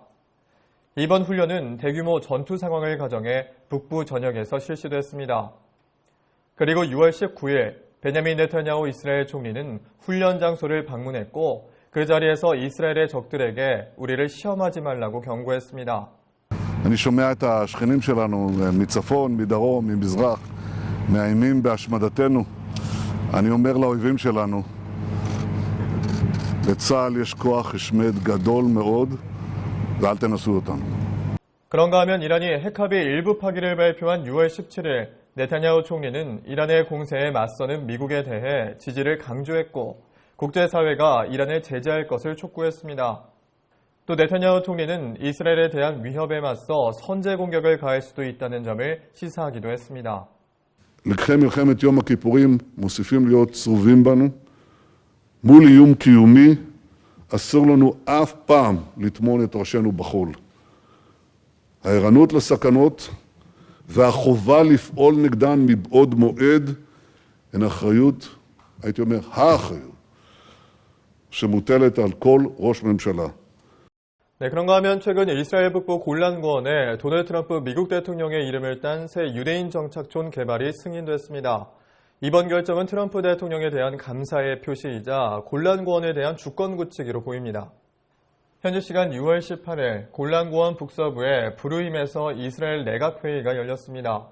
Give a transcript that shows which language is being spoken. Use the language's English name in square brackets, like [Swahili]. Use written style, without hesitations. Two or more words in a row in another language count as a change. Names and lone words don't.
[Korean] 이번 훈련은 대규모 전투 상황을 가정해 북부 전역에서 실시됐습니다. 그리고 6월 19일 베냐민 네타냐후 이스라엘 총리는 훈련 장소를 방문했고 그 자리에서 이스라엘의 적들에게 우리를 시험하지 말라고 경고했습니다. [Hebrew] אני שומע את השכנים שלנו מצפון, מדרום, ממזרח, מאיימים בהשמדתנו. אני אומר לאויבים שלנו, לצה"ל יש כוח השמד גדול מאוד, ואל תנסו אותנו. [Korean] 그런가 하면 이란이 핵합의 일부 파기를 발표한 6월 17일 네타냐후 총리는 이란의 공세에 맞서는 미국에 대해 지지를 강조했고 국제사회가 이란을 제재할 것을 촉구했습니다. 또 네타냐후 총리는 이스라엘에 대한 위협에 맞서 선제 공격을 가할 수도 있다는 점을 시사하기도 했습니다. [Hebrew] לקחי מלחמת יום הכיפורים מוסיפים להיות צרובים בנו. מול איום קיומי אסור לנו אף פעם לטמון את ראשנו בחול. הערנות לסכנות והחובה לפעול נגדן מבעוד מועד הן אחריות, הייתי אומר, האחריות, שמוטלת על כל ראש ממשלה. [Korean] 네, 그런가 하면 최근 이스라엘 북부 골란고원에 도널드 트럼프 미국 대통령의 이름을 딴 새 유대인 정착촌 개발이 승인됐습니다. 이번 결정은 트럼프 대통령에 대한 감사의 표시이자 골란고원에 대한 주권 굳히기로 보입니다. 현지 시간 6월 18일 골란고원 북서부에 브루임에서 이스라엘 내각회의가 열렸습니다.